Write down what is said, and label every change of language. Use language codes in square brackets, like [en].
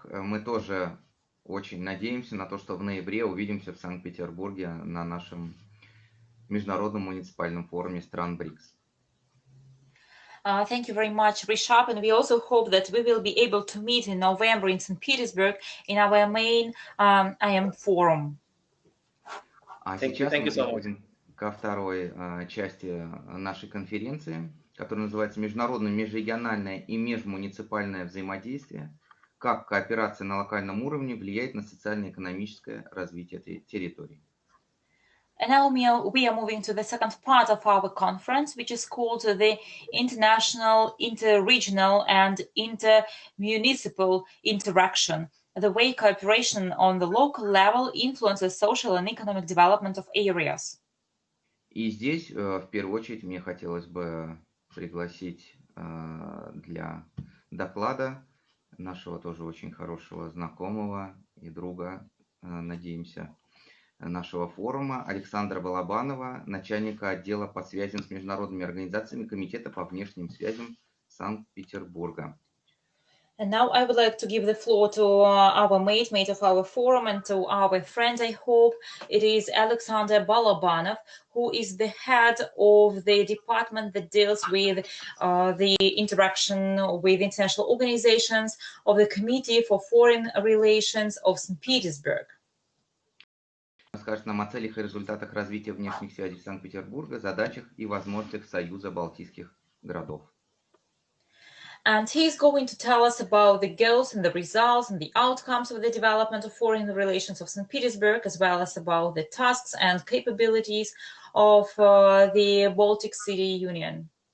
[ru] Мы тоже очень надеемся на то, что в ноябре увидимся в Санкт-Петербурге на нашем Международном муниципальном форуме стран БРИКС. [en] Thank you very much, Rishab, and we also hope that we will be able to meet in November in St. Petersburg in our main IM forum. [ru] А сейчас мы переходим ко второй части нашей конференции, которая называется «Международное, межрегиональное и межмуниципальное взаимодействие. как кооперация на локальном уровне влияет на социально-экономическое развитие территорий. [en] And now we are moving to the second part of our conference, which is called the International, Inter-Regional and Inter-Municipal Interaction, the way cooperation on the local level influences social and economic development of areas. [ru] И здесь, в первую очередь, мне хотелось бы пригласить для доклада нашего тоже очень хорошего знакомого и друга, надеемся, нашего форума, Александра Балабанова, начальника отдела по связям с международными организациями комитета по внешним связям Санкт-Петербурга. [en] And now I would like to give the floor to our mate of our forum and to our friend, I hope. It is Alexander Balabanov, who is the head of the department that deals with the interaction with international organizations of the Committee for Foreign Relations of St. Petersburg. [ru] Расскажет нам о целях и результатах развития внешних связей Санкт-Петербурга, задачах и возможностях Союза Балтийских городов. [en] And he's going to tell us about the goals and the results and the outcomes of the development of foreign relations of St. Petersburg, as well as about the tasks and capabilities of the Baltic City Union.